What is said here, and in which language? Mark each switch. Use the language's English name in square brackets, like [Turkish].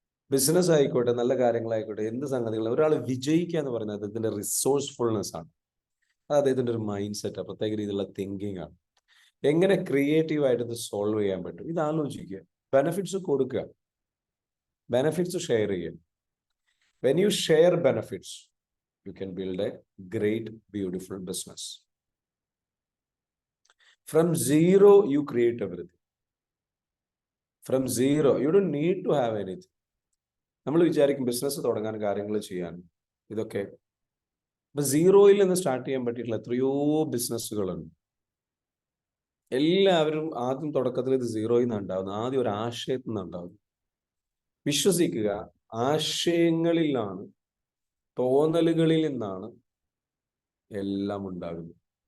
[Malayalam] Business ആയിക്കോട്ടെ, നല്ല കാര്യങ്ങളായിക്കോട്ടെ, എന്ത് സംഗതികളും, ഒരാൾ വിജയിക്കുക എന്ന് പറയുന്നത് അദ്ദേഹത്തിന്റെ റിസോഴ്സ്ഫുൾനെസ് ആണ്. അത് അദ്ദേഹത്തിന്റെ ഒരു മൈൻഡ് സെറ്റ്, പ്രത്യേക രീതിയിലുള്ള തിങ്കിങ് ആണ്. എങ്ങനെ ക്രിയേറ്റീവ് ആയിട്ട് ഇത് സോൾവ് ചെയ്യാൻ പറ്റും, ഇത് ആലോചിക്കുക. ബെനഫിറ്റ്സ് കൊടുക്കുക, ബെനഫിറ്റ്സ് ഷെയർ ചെയ്യുക. [English] When you share benefits, you can build a great, beautiful business. From zero, you create everything. From zero, you don't need to have anything. [Malayalam] നമ്മൾ വിചാരിക്കും ബിസിനസ് തുടങ്ങാൻ, കാര്യങ്ങൾ ചെയ്യാൻ, ഇതൊക്കെ ഇപ്പൊ സീറോയിൽ നിന്ന് സ്റ്റാർട്ട് ചെയ്യാൻ പറ്റിയിട്ടുള്ള എത്രയോ ബിസിനസ്സുകളുണ്ട്. എല്ലാവരും ആദ്യം തുടക്കത്തിൽ ഇത് സീറോയിൽ നിന്ന് ഉണ്ടാവുന്നത്, ആദ്യം ഒരു ആശയത്തിൽ നിന്ന് ഉണ്ടാവുന്നത്. വിശ്വസിക്കുക, ആശയങ്ങളിലാണ്, തോന്നലുകളിൽ നിന്നാണ് എല്ലാം ഉണ്ടാകുന്നത്.